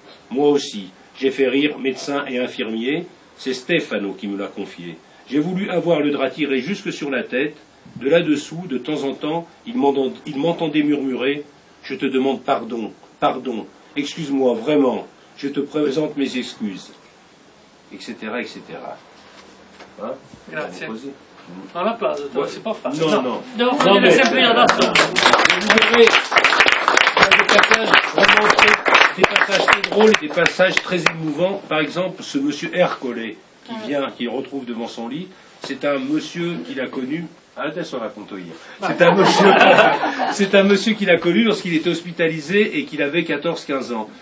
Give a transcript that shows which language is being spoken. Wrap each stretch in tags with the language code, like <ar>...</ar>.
<fr>Moi aussi, j'ai fait rire médecins et infirmiers, c'est Stefano qui me l'a confié. J'ai voulu avoir le drap tiré jusque sur la tête. De là-dessous, de temps en temps, il m'entendait murmurer « Je te demande pardon, pardon, excuse-moi, vraiment, je te présente mes excuses. » etc. etc. Hein?</fr> <it>Grazie. Un applauso, te lo si può fare? No. Devo farlo sempre io da solo.</it> <fr>Vous verrez, il y a des passages vraiment des passages très drôles et des passages très émouvants. Par exemple, ce monsieur Ercole qui retrouve devant son lit, c'est un monsieur qu'il a connu.</fr> <it>Adesso racconto io.</it> <fr>C'est un monsieur qu'il a connu lorsqu'il était hospitalisé et qu'il avait 14-15 ans.</fr>